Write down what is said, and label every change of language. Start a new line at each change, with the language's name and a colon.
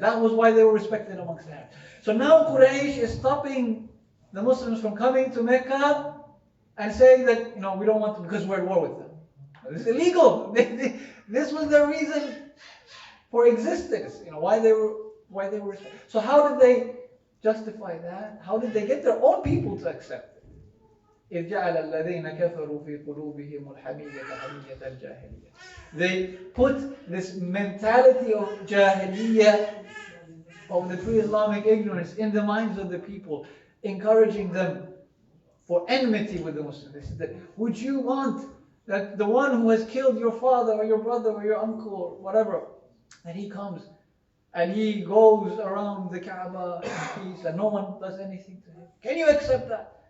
English: That was why they were respected amongst the Arabs. So now Quraysh is stopping the Muslims from coming to Mecca and saying that, we don't want to because we're at war with them. This is illegal. This was their reason for existence. Why they were. So how did they justify that? How did they get their own people to accept it?
Arabic: إذ جعل الذين كفروا في قلوبهم الحمية حمية الجاهلية.
English: They put this mentality of jahiliyyah, of the pre-Islamic ignorance, in the minds of the people, encouraging them for enmity with the Muslims. They said that, would you want that the one who has killed your father or your brother or your uncle or whatever, that he comes and he goes around the Kaaba in peace and no one does anything to him? Can you accept that?